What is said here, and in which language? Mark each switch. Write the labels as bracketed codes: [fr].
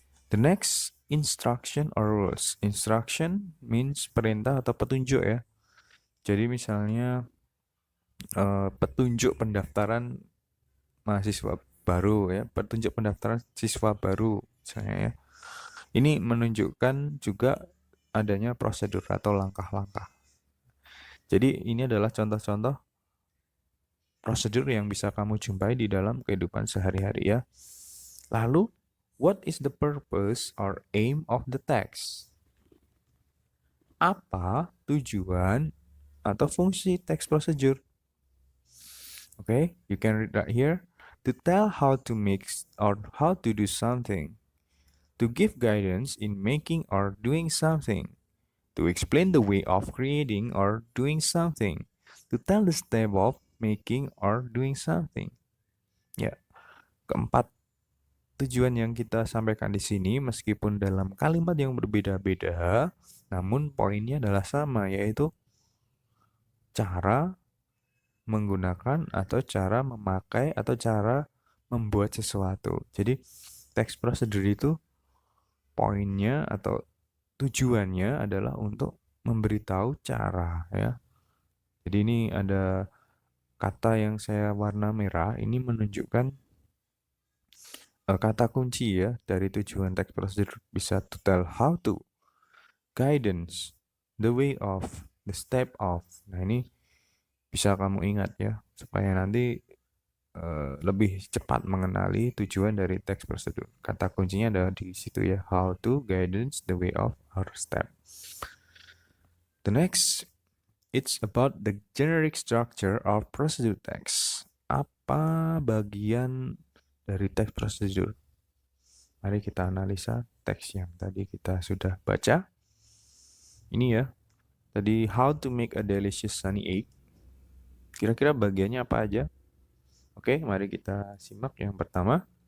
[en] The next instruction or rules. Instruction means [id] perintah atau petunjuk ya. Jadi misalnya petunjuk pendaftaran mahasiswa baru ya, petunjuk pendaftaran siswa baru misalnya ya. Ini menunjukkan juga adanya prosedur atau langkah-langkah. Jadi ini adalah contoh-contoh prosedur yang bisa kamu jumpai di dalam kehidupan sehari-hari ya. Lalu, [en] what is the purpose or aim of the text? [id] Apa tujuan atau fungsi text procedure? [en] Okay, you can read right here. To tell how to mix or how to do something. To give guidance in making or doing something. To explain the way of creating or doing something. To tell the step of making or doing something. [id] Ya, keempat tujuan yang kita sampaikan di sini meskipun dalam kalimat yang berbeda-beda, namun poinnya adalah sama, yaitu cara menggunakan atau cara memakai atau cara membuat sesuatu. Jadi teks prosedur itu poinnya atau tujuannya adalah untuk memberitahu cara ya. Jadi ini ada kata yang saya warna merah, ini menunjukkan kata kunci ya dari tujuan teks prosedur, bisa [en] to tell how to, guidance, the way of, the step of. [id] Nah ini bisa kamu ingat ya supaya nanti lebih cepat mengenali tujuan dari teks prosedur. Kata kuncinya ada di situ ya, [en] how to, guidance, the way of, or step. The next, it's about the generic structure of procedure text. [id] Apa bagian dari teks prosedur? Mari kita analisa teks yang tadi kita sudah baca. Ini ya, tadi [en] how to make a delicious sunny egg. [id] Kira-kira bagiannya apa aja? Oke, mari kita simak yang pertama.